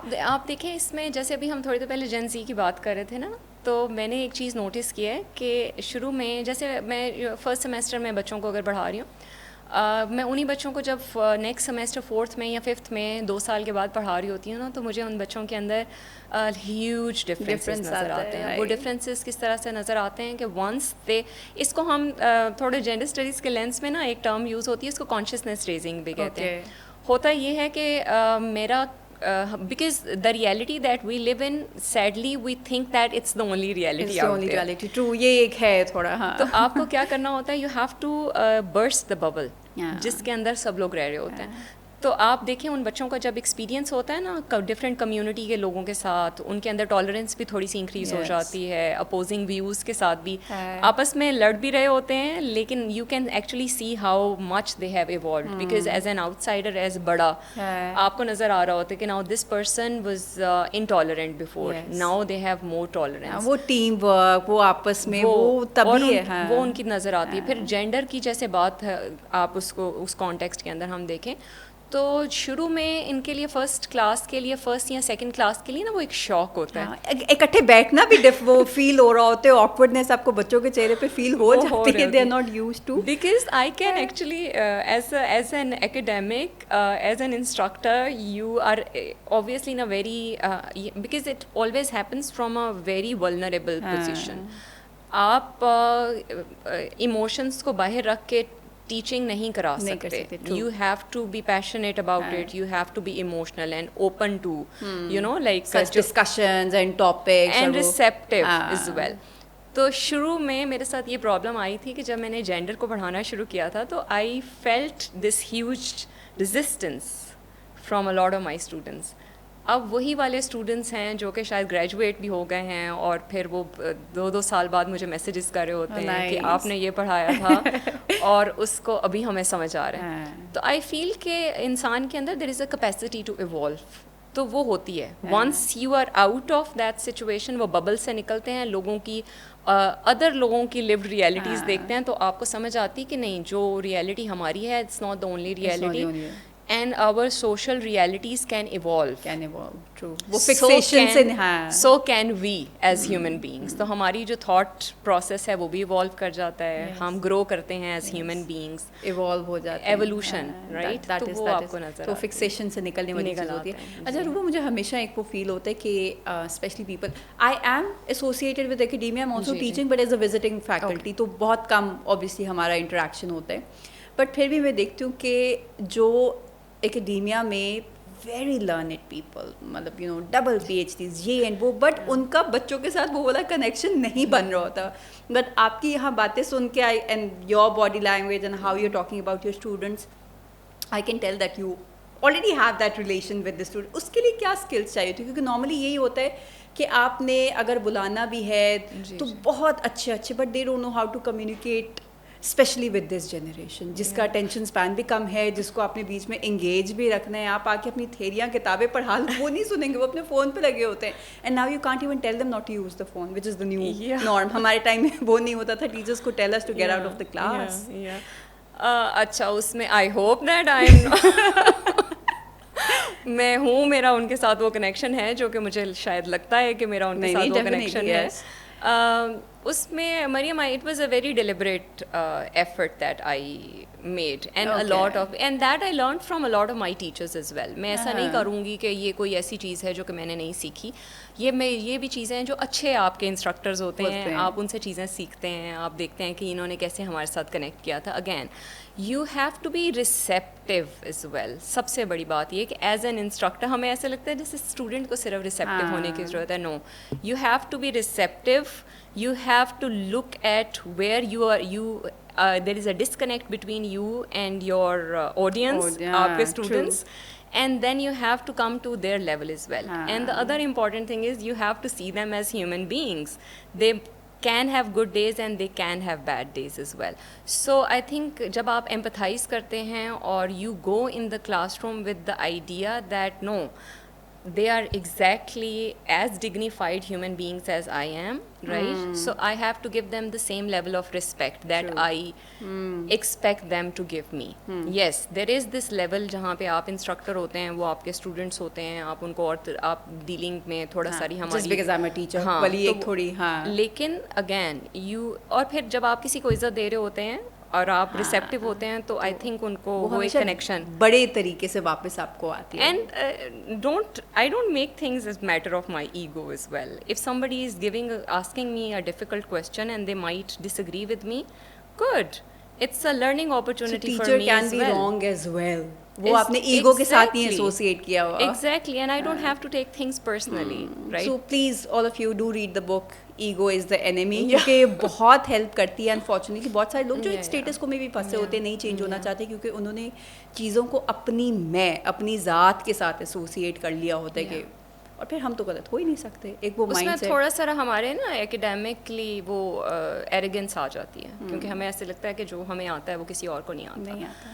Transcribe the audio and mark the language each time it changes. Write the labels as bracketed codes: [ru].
[ur] آپ دیکھیں اس میں جیسے ابھی ہم تھوڑی دیر پہلے جن زی کی بات کر رہے تھے نا, تو میں نے ایک چیز نوٹس کی ہے کہ شروع میں جیسے میں فرسٹ سیمسٹر میں بچوں کو اگر پڑھا رہی ہوں, میں انہی بچوں کو جب نیکسٹ سیمسٹر فورتھ میں یا ففتھ میں 2 سال کے بعد پڑھا رہی ہوتی ہوں نا, تو مجھے ان بچوں کے اندر ہیوج ڈفرینسز نظر آتے ہیں. وہ ڈفرینسز کس طرح سے نظر آتے ہیں کہ ونس دے, اس کو ہم تھوڑے جینڈر اسٹڈیز کے لینس میں نا ایک ٹرم یوز ہوتی ہے, اس کو کانشیسنیس ریزنگ بھی کہتے ہیں. ہوتا یہ ہے کہ میرا [en] because the reality that we live in, sadly we think that it's the only reality out there. [ur] True, یہ ایک ہے تھوڑا. ہاں, تو آپ کو کیا کرنا ہوتا ہے, [en] you have to burst the bubble [ur] جس کے اندر سب لوگ رہ رہے ہوتے ہیں. تو آپ دیکھیں ان بچوں کا جب ایکسپیرینس ہوتا ہے نا ڈفرینٹ کمیونٹی کے لوگوں کے ساتھ, ان کے اندر ٹالرنس بھی تھوڑی سی انکریز ہو جاتی ہے, اپوزنگ ویوز کے ساتھ بھی آپس میں لڑ بھی رہے ہوتے ہیں, لیکن [en] You can actually see how much they have evolved, because as an out cider, as بڑا آپ کو نظر آ رہا ہوتا ہے کہ now this person was intolerant before, now they have more tolerance. [ur] وہ ٹیم ورک, وہ آپس میں وہ تبھی ہے, وہ ان کی نظر آتی ہے. پھر جینڈر کی جیسے بات ہے, آپ اس کو اس کانٹیکسٹ کے اندر ہم دیکھیں تو شروع میں ان کے لیے فرسٹ کلاس کے لیے, فرسٹ یا سیکنڈ کلاس کے لیے نا وہ ایک شوق ہوتا ہے, اکٹھے بیٹھنا بھی وہ فیل ہو رہا ہوتا ہے, آکورڈنیس آپ کو بچوں کے چہرے پہ فیل ہو جاتی ہے, [en] They are not used to. Because I can actually as an academic, as an instructor, you are obviously in a very because it always happens from a very vulnerable position. [ur] آپ ایموشنس کو باہر رکھ کے ٹیچنگ نہیں کرا سکتے. [en] You have to be passionate about it, you have to be emotional and open to you know like discussions and topics and receptive as well. [ur] تو شروع میں میرے ساتھ یہ پرابلم آئی تھی کہ جب میں نے جینڈر کو پڑھانا شروع کیا تھا تو [en] I felt this huge resistance from a lot of my students. [ur] اب وہی والے اسٹوڈنٹس ہیں جو کہ شاید گریجویٹ بھی ہو گئے ہیں, اور پھر وہ 2 سال بعد مجھے میسیجز کر رہے ہوتے ہیں کہ آپ نے یہ پڑھایا تھا اور اس کو ابھی ہمیں سمجھ آ رہا ہے. تو آئی فیل کہ انسان کے اندر [en] there is a capacity to evolve, [ur] تو وہ ہوتی ہے. [en] once you are out of that situation, [ur] وہ ببل سے نکلتے ہیں, لوگوں کی ادر لوگوں کی لیوڈ ریئلٹیز دیکھتے ہیں, تو آپ کو سمجھ آتی کہ نہیں, جو ریئلٹی ہماری ہے [en] It's not the only reality, and our social realities can evolve. True. [ur] وہ fixation سے [en] so can we as human beings. [ur] تو ہماری جو thought process ہے وہ بھی evolve کر جاتا ہے, ہم grow کرتے ہیں as human beings, evolve ہو جاتے ہیں, evolution, right? تو وہ آپ کو نظر تو fixation سے نکلنے والی چیز ہوتی ہے. اچھا وہ مجھے ہمیشہ ایک وہ فیل ہوتا ہے کہ [en] especially people, I am associated with academia, I'm also teaching but as a visiting faculty, [ur] تو بہت کم obviously ہمارا interaction ہوتا ہے, بٹ پھر بھی میں دیکھتی ہوں کہ جو ایکڈیمیا میں ویری لرنڈ پیپل, مطلب یو نو ڈبل PhDs یہ اینڈ وہ, بٹ ان کا بچوں کے ساتھ وہ والا کنیکشن نہیں بن رہا ہوتا. [en] But آپ کی یہاں باتیں سن کے and your body language and how you are talking about your students, I can tell that you already have that relation with the student. [ur] اس کے لیے کیا اسکلس چاہیے تھی, کیونکہ نارملی یہی ہوتا ہے کہ آپ نے اگر بلانا بھی ہے تو بہت اچھے, but [en] they don't know how to communicate, [ur] especially with this generation جس کا اٹینشن اسپین بھی کم ہے, جس کو اپنے بیچ میں انگیج بھی رکھنا ہے. آپ آ کے اپنی تھیریاں کتابیں پڑھا لو, وہ نہیں سنیں گے, وہ اپنے فون پہ لگے ہوتے ہیں. [en] And now you can't even tell them not to use the phone, which is the new norm. [ur] ہمارے ٹائم میں وہ نہیں ہوتا تھا, ٹیچرس کو tell اس to get out of the class. اچھا, اس میں آئی ہوپ دیٹ آئی میں ہوں, میرا ان کے ساتھ وہ کنیکشن ہے جو کہ مجھے شاید لگتا ہے کہ میرا ان کے ساتھ وہ کنیکشن ہے. اس میں [en] Maryam it was a very deliberate effort that I made and a lot of and that I learn from a lot of my teachers as well. [ur] میں ایسا نہیں کروں گی کہ یہ کوئی ایسی چیز ہے جو کہ میں نے نہیں سیکھی. یہ بھی چیزیں ہیں جو اچھے آپ کے انسٹرکٹرز ہوتے ہیں, آپ ان سے چیزیں سیکھتے ہیں, آپ دیکھتے ہیں کہ انہوں نے کیسے ہمارے ساتھ کنیکٹ کیا تھا. [en] Again you have to be receptive as well. [ur] سب سے بڑی بات یہ کہ ایز این انسٹرکٹر ہمیں ایسا لگتا ہے جیسے اسٹوڈنٹ کو صرف ریسیپٹیو ہونے کی ضرورت ہے. [en] No, you have to be receptive. You have to look at where there is a disconnect between you and your audience, [ur] aapke students, [en] and then you have to come to their level as well. And the other important thing is you have to see them as human beings. They can have good days and they can have bad days as well. So I think [ur] jab aap empathize karte hain [en] or you go in the classroom with the idea that no, they are exactly as dignified human beings as I am, right? So I have to give them the same level of respect that I expect them to give me. [ur] Yes, there is this level جہاں پہ آپ instructor ہوتے ہیں, وہ آپ کے students ہوتے ہیں, آپ ان کو اور آپ ڈیلنگ میں تھوڑا ساری ہماری [en] just because I'm a teacher [ur] والی ایک تھوڑی. لیکن اگین اور پھر جب آپ کسی کو عزت دے رہے ہوتے ہیں اور آپ ریسیپٹیو ہوتے ہیں تو آئی تھنک ان کو وہ ایک کنیکشن بڑے طریقے سے واپس آپ کو آتی ہے. [en] And I don't make things as matter of my ego as well. If somebody is asking me a difficult question and they might disagree with me, good. It's a learning opportunity for me as well. Teacher can be wrong as well. [ur] وہ آپ نے ego کے ساتھ نہیں associate کیا ہوا. [en] Exactly, and I don't have to take things personally, right? So please all of you do read the book Ego is the Enemy, [ur] کیونکہ بہت ہیلپ کرتی ہے. انفارچونیٹلی بہت سارے لوگ جو ایک اسٹیٹس کو میں بھی پھنسے ہوتے ہیں, نہیں چینج ہونا چاہتے کیونکہ انہوں نے چیزوں کو اپنی ذات کے ساتھ ایسوسیٹ کر لیا ہوتا ہے کہ, اور پھر ہم تو غلط ہو ہی نہیں سکتے. ایک وہ اس میں تھوڑا سا ہمارے نا ایکیڈیمکلی وہ ایروگینس آ جاتی ہے, کیونکہ ہمیں ایسے لگتا ہے کہ جو ہمیں آتا ہے وہ کسی اور کو نہیں آتا.